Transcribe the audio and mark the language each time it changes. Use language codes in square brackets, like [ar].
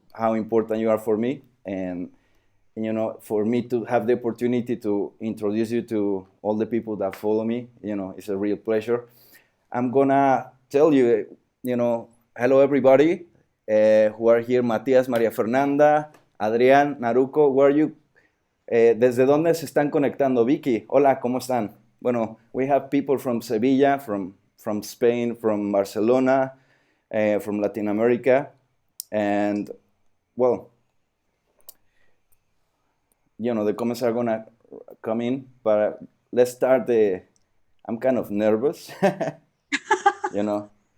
[en] how important you are for me, and you know, for me to have the opportunity to introduce you to all the people that follow me, you know, it's a real pleasure. I'm gonna tell you, you know, hello everybody who are here. Matías, María Fernanda, Adrián, Naruko, where are you? [es] ¿Desde dónde se están conectando? Vicky, hola, ¿cómo están? [en] Bueno, we have people from Sevilla, from Spain, from Barcelona, from Latin America, and, well, you know, the comments are gonna come in, but let's start I'm kind of nervous, you know.